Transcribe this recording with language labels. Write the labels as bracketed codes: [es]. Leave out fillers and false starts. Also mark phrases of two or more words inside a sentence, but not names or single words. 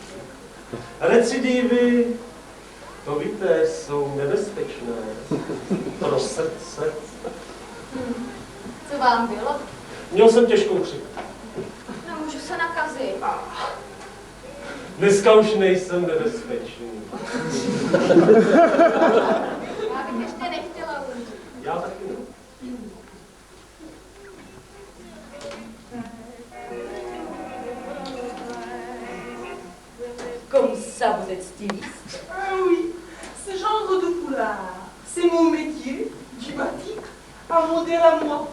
[cs] Recidivy, to víte, jsou nebezpečné pro srdce. Co vám bylo? Měl jsem těžkou chřipku. No, můžu se nakazit. Dneska už nejsem nebezpečný. Já bych ještě nechtěla umřít. Já taky ne. [fr] Comme ça, vous êtes styliste? Ah oui, ce genre de foulard, c'est mon métier, du batik, un modèle à moi.